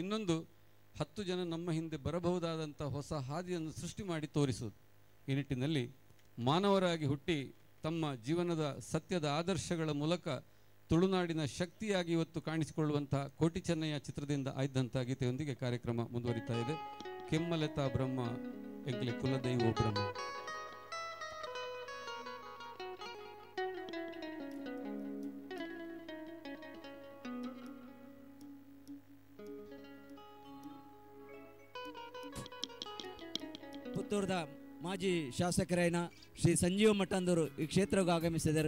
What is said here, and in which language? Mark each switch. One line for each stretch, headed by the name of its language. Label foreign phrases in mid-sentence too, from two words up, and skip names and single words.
Kannada: ಇನ್ನೊಂದು, 10 ಜನ ನಮ್ಮ ಹಿಂದೆ ಬರಬಹುದಾದಂಥ ಹೊಸ ಹಾದಿಯನ್ನು ಸೃಷ್ಟಿ ಮಾಡಿ ತೋರಿಸೋದು. ಈ ನಿಟ್ಟಿನಲ್ಲಿ ಮಾನವರಾಗಿ ಹುಟ್ಟಿ ತಮ್ಮ ಜೀವನದ ಸತ್ಯದ ಆದರ್ಶಗಳ ಮೂಲಕ ತುಳುನಾಡಿನ ಶಕ್ತಿಯಾಗಿ ಇವತ್ತು ಕಾಣಿಸಿಕೊಳ್ಳುವಂಥ ಕೋಟಿ ಚೆನ್ನಯ್ಯ ಚಿತ್ರದಿಂದ ಆಯ್ದಂಥ ಗೀತೆಯೊಂದಿಗೆ ಕಾರ್ಯಕ್ರಮ ಮುಂದುವರಿತಾ ಇದೆ.
Tulu: ಕೆಮ್ಮಲೆತಾ ಬ್ರಹ್ಮ ಎಂಗ್ಲೆ ಕುಲದೈವೋ ಬ್ರಹ್ಮ.
Kannada: ಪುತ್ತೂರದ ಮಾಜಿ ಶಾಸಕರಾಯನ ಶ್ರೀ ಸಂಜೀವ ಮಠಂದವರು ಈ ಕ್ಷೇತ್ರಕ್ಕೆ ಆಗಮಿಸಿದರು.